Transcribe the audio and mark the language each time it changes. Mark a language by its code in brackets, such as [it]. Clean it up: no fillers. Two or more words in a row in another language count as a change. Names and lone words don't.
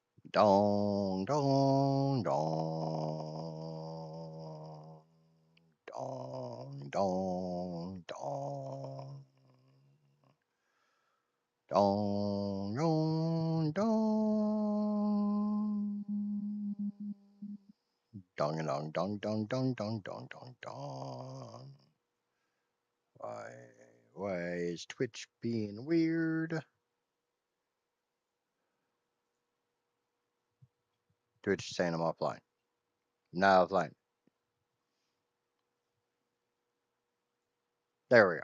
[en] Dong, dong, dong, dong, dong, dong, dong, dong, dong. Dong and dong, dong, dong, dong, dong, dong, dong, dong. Why is Twitch being weird? Twitch is saying I'm offline. Not offline. There we go.